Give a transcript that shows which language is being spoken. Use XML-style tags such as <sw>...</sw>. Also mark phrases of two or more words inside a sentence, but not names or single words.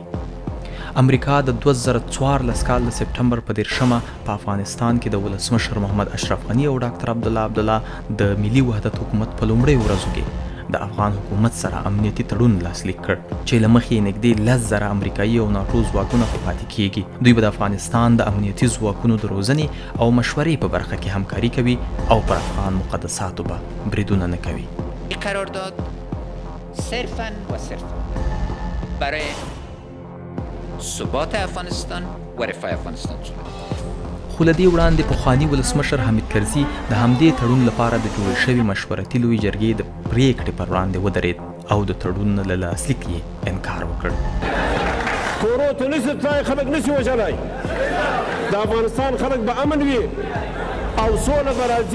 <ps>امریکا د 2014 کال د سپټمبر په 10 په افغانستان کې د ولسمشر محمد اشرف غني او ډاکټر عبدالله د ملي وحدت حکومت په لومړیو ورځو کې د افغان حکومت سره امنیتي تړون لاسلیک کړ چې له مخې یې نږدې 10,000 امریکایي او ناټو ځواکونه په پاتې کیږي. دوی به د افغانستان د امنیتي ځواکونو د روزنې او مشورې په برخه کې همکاري کوي او پر افغان مقدساتو به بریدونه نه کوي.</ps> <fa>قرارداد صرفاً و صرفاً برای ثبات افغانستان و رفاه افغانستان شده.</fa> <ps>خو له دې وړاندې پخواني ولسمشر حامد کرزي د همدې تړون لپاره د جوړې شوي مشورتي لویې جرګې د پریکړې پر وړاندې ودرېد او د تړون له لاسلیک یې انکار وکړ. کورو ته نشي تلای، خلک نشي وژلی، د افغانستان خلک به امن وي او سوله به راځي.</ps>